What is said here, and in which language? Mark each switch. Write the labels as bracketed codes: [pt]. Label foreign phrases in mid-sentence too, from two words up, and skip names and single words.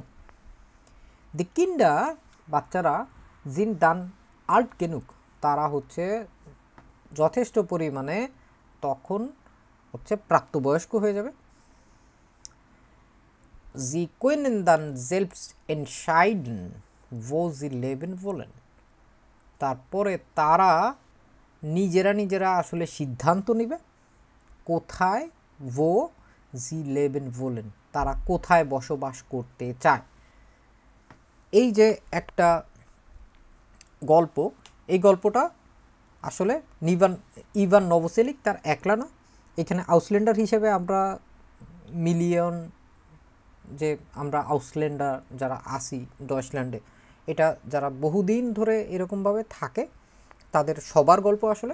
[de] die Kinder [bn] বাচ্চারা [de] sind dann alt genug, [bn] তারা হচ্ছে যথেষ্ট পরিমাণে তখন হচ্ছে প্রাপ্তবয়স্ক হয়ে যাবে। [de] Sie können dann selbst entscheiden wo sie leben wollen, [bn] তারপরে তারা নিজেরা আসলে সিদ্ধান্ত নেবে কোথায় [de] wo sie leben wollen, [bn] তারা কোথায় বসবাস করতে চায়। এই যে একটা গল্প, এই গল্পটা আসলে ইভান নভোসেলিক তার একলা না, এখানে আউসল্যান্ডার হিসেবে আমরা মিলিয়ন, যে আমরা আউসল্যান্ডার যারা আসি ডয়েচল্যান্ডে, এটা যারা বহুদিন ধরে এরকমভাবে থাকে তাদের সবার গল্প আসলে।